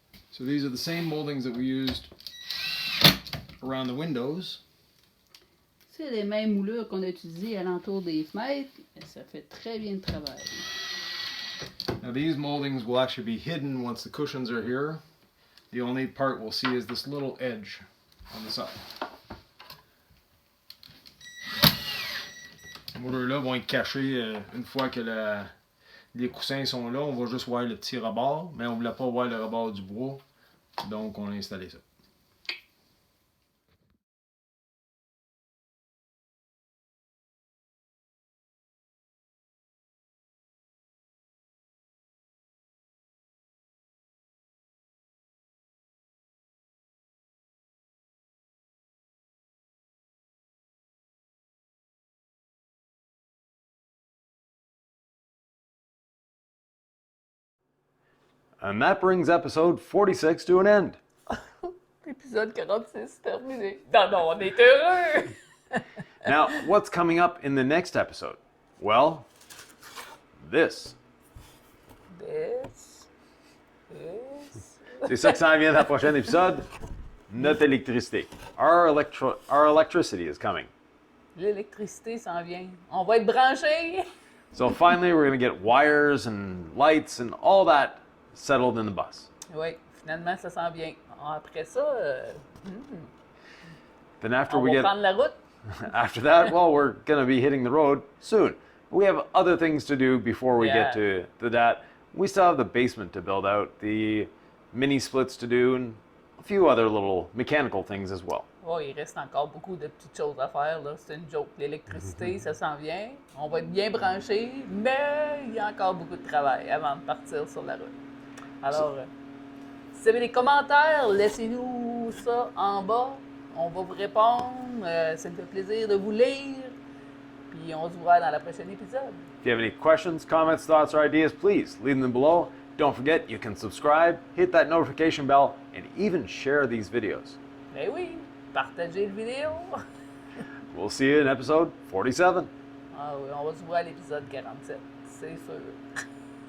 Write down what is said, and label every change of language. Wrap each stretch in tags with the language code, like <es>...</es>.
<en>So these are the same moldings that we used around the windows.</en> <fr>C'est les mêmes moulures qu'on a utilisées alentour des fenêtres. Et ça fait très bien le travail.</fr> <en>Now these moldings will actually be hidden once the cushions are here. The only part we'll see is this little edge on the side.</en> <fr>Ces moulures-là vont être cachés une fois que les coussins sont là. On va juste voir le petit rebord, mais on ne voulait pas voir le rebord du bois. Donc on a installé ça.</fr> <en>And that brings episode 46 to an end.</en> <fr>L'épisode 46 terminé. Non, on est heureux!</fr> <en>Now, what's coming up in the next episode? Well, this.</en> <fr>C'est ça qui s'en vient dans le prochain épisode. Notre électricité.</fr> <en>Our electricity is coming.</en> <fr>L'électricité s'en vient. On va être branchés!</fr> <en>So finally, we're going to get wires and lights and all that settled in the bus.</en> <fr>Oui, finalement, ça s'en vient. Après ça,</fr> <en>Then after</en> <fr>on</fr> <en>we</en> <fr>va</fr> <en>get</en> <fr>prendre la route.</fr> <en>after that, well, we're going to be hitting the road soon. We have other things to do before we get to that. We still have the basement to build out, the mini splits to do, and a few other little mechanical things as well.</en> <fr>Oh, il reste encore beaucoup de petites choses à faire, là. C'est une joke. L'électricité, ça s'en vient. On va être bien branchés, mais il y a encore beaucoup de travail avant de partir sur la route. Alors, si vous avez des commentaires, laissez-nous ça en bas. On va vous répondre. Ça me fait plaisir de vous lire. Puis on se voit dans le prochain épisode.</fr> <en>If you have any questions, comments, thoughts, or ideas, please leave them below. Don't forget, you can subscribe, hit that notification bell, and even share these videos.</en> <fr>Ben oui, partagez le vidéo.</fr> <en>We'll see you in episode 47.</en> <fr>Ah oui, on va se voir à l'épisode 47, c'est sûr.</fr>